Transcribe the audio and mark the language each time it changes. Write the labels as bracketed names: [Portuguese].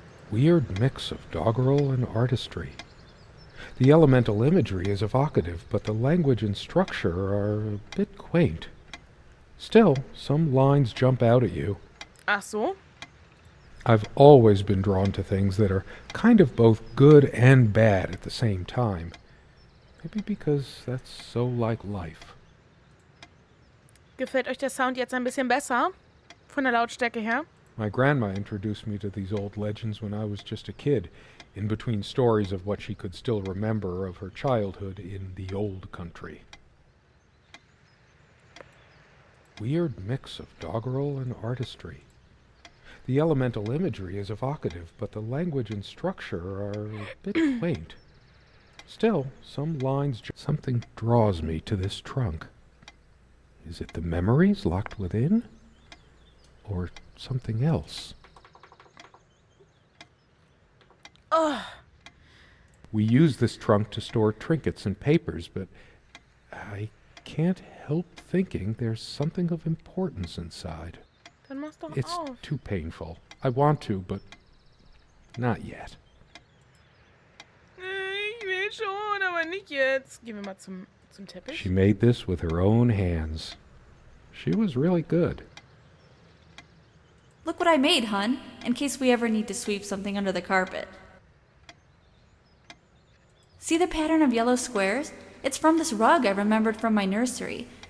[English] Weird mix of doggerel and artistry. The elemental imagery is evocative, but the language and structure are a bit quaint. Still, some lines jump out at you. [German] Ach so? [English] I've always been drawn to things that are kind of both good and bad at the same time. Maybe because that's so like life. [German] Gefällt euch der Sound jetzt ein bisschen besser? Von der Lautstärke her? [English] My grandma introduced me to these old legends when I was just a kid, in between stories of what she could still remember of her childhood in the old country. Weird mix of doggerel and artistry. The elemental imagery is evocative, but the language and structure are a bit quaint. Still, some lines... Something draws me to this trunk. Is it the memories locked within? Or something else? Ugh. We use this trunk to store trinkets and papers, but I can't help thinking there's something of importance inside. [German] Dann mach's doch [English] It's [German] auf. [English] too painful. I want to, but not yet. [German] Ich will schon, aber nicht jetzt. Gehen wir mal zum Zum Teppich? [English] She made this with her own hands. She was really good. Look what I made, hun, in case we ever need to sweep something under the carpet. See the pattern of yellow squares? It's from this rug I remembered from my nursery.